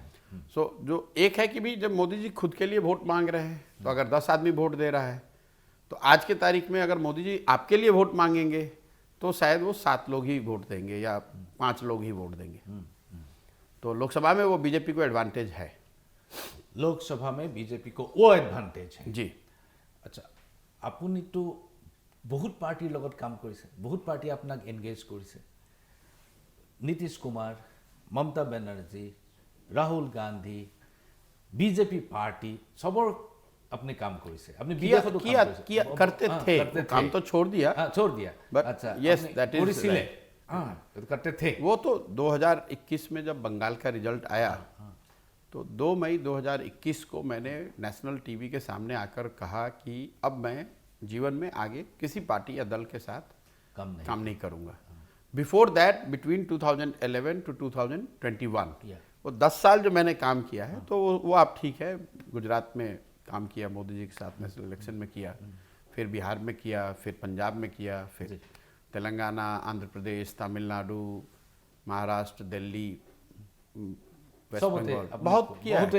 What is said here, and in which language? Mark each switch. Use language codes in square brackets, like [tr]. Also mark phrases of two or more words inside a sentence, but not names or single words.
[hi] सो जो एक है कि भी जब मोदी जी खुद के लिए वोट मांग रहे हैं, तो अगर 10 आदमी वोट दे रहा है, तो आज के तारीख में अगर मोदी जी आपके लिए वोट मांगेंगे तो शायद वो 7 लोग ही वोट देंगे या 5 लोग ही वोट देंगे. तो लोकसभा में वो बीजेपी को एडवांटेज है. लोकसभा में बीजेपी को वो एडवांटेज है जी. अच्छा, [as] আপুনিতো বহুত পাৰ্টিৰ লগত কাম কৰিছে, বহুত পাৰ্টি আপোনাক এনগেজ কৰিছে। নীতিশ কুমাৰ, মমতা বেনাৰ্জী, ৰাহুল গান্ধী, বিজেপি পাৰ্টি সবৰ আপনি काम কৰিছে। আপনি বিদেশতো [hi] किया करते थे, काम तो छोड़ दिया. छोड़ दिया. अच्छा, [en] yes, that is right. [hi] करते थे. वो तो 2021 में जब बंगाल का रिजल्ट आया, तो 2 मई 2021 को मैंने [en] national TV [hi] के सामने आकर कहा कि अब मैं जीवन में आगे किसी पार्टी या दल के साथ काम नहीं करूंगा. [en] before that, between 2011 to 2021, [hi] वो 10 साल जो मैंने काम किया है, तो वो आप ठीक है, गुजरात में काम किया मोदी जी के साथ, [en] national election [hi] में किया, फिर बिहार में किया, फिर पंजाब में किया, फिर तेलंगाना, आंध्र प्रदेश, तमिलनाडु, महाराष्ट्र, दिल्ली, वेस्ट बंगाल, बहुत किया है.